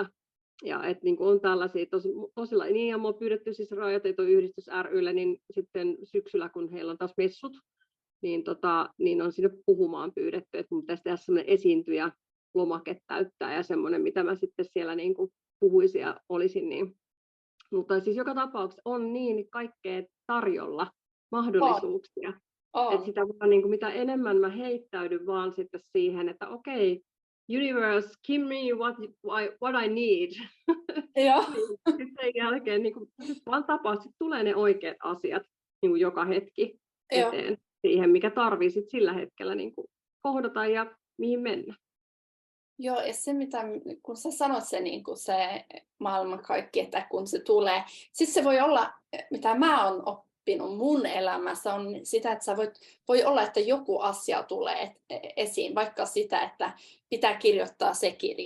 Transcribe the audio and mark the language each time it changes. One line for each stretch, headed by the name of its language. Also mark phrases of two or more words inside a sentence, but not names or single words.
Finnish: Ja että on tällaisia tosilla, niin ja mua on pyydetty siis Rajatietoyhdistys ry:lle, niin sitten syksyllä, kun heillä on taas messut, niin on sinne puhumaan pyydetty, että mun pitäisi tehdä semmoinen esiintyjä lomake täyttää ja semmoinen, mitä mä sitten siellä puhuisin ja olisin. Mutta siis joka tapauksessa on niin kaikkea tarjolla mahdollisuuksia. Että sitä vaan, mitä enemmän mä heittäydyn vaan sitten siihen, että okei,
English: universe, give me what I need.
Finnish: Joo. Sitten sen jälkeen vaan tapahtuu, tulee ne oikeat asiat joka hetki eteen siihen, mikä tarvii sit sillä hetkellä kohdata ja mihin mennä. Joo, ja se kun sä sanot se maailmankaikki, että kun se tulee, siis se voi olla, mitä mä oon oppinut mun elämässä, on sitä, että voi olla, että joku asia tulee esiin, vaikka sitä, että pitää kirjoittaa se kirja.